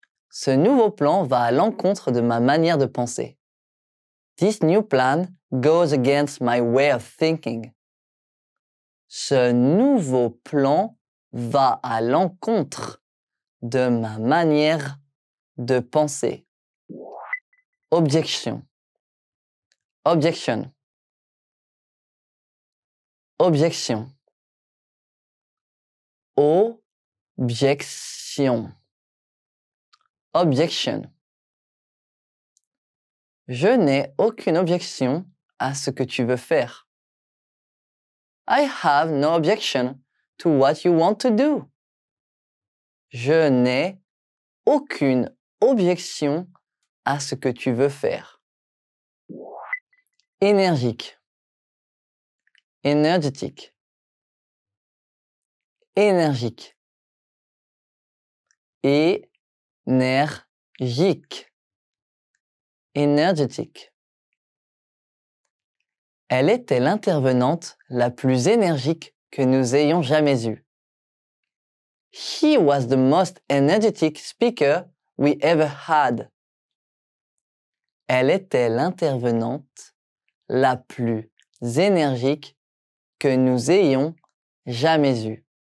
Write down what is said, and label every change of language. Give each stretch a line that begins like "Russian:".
French: Ce nouveau plan va à l'encontre de ma manière de penser.
English: This new plan goes against my way of thinking.
French: Ce nouveau plan va à l'encontre de ma manière de penser. Objection. Objection.
English: Objection.
French: Objection. Objection. Je n'ai aucune objection à ce que tu veux faire.
English: I have no objection to what you want to do.
French: Je n'ai aucune objection à ce que tu veux faire. Énergique. Énergétique. Énergique. Énergique. Énergétique. Elle était l'intervenante la plus énergique que nous ayons jamais eue.
English: She was the most energetic speaker we ever had.
French: Elle était l'intervenante la plus énergique que nous ayons jamais eue.